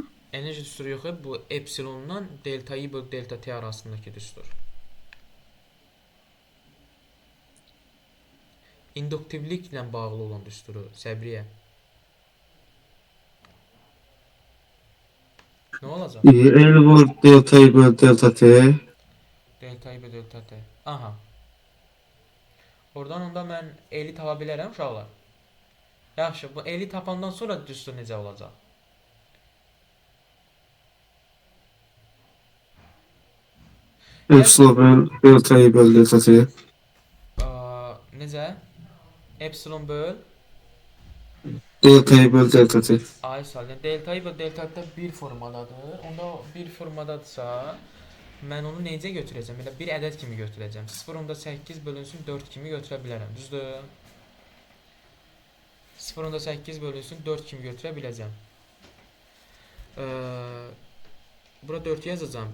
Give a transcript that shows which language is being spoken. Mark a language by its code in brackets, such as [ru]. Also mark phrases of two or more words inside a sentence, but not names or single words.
[az] Enerji düsturu yox, bu epsilondan delta I bölü delta T arasındakı düstur. İnduktivliklə bağlı olan düsturu, Səbriyə. Nə olacaq? L vur delta I bölü delta T. Delta I bölü delta T. Aha. Oradan onda mən L-i tapa bilərəm uşaqlar. Yaxşı, bu L-i tapandan sonra düstur necə olacaq? Epsilon delta I bölü delta T. Necə? Epsilon böl. Delta I bölü delta T. Ay salyan. Delta I bölü delta T bir formadadır. Onda bir formadadırsa mən onu necə götürəcəm? Elə bir ədəd kimi götürəcəm. 0.8 bölünsün 4 kimi götürə bilərəm. Düzdür? 0.8 bölünsün 4 kimi götürə biləcəm. Bura 4 yazacağım.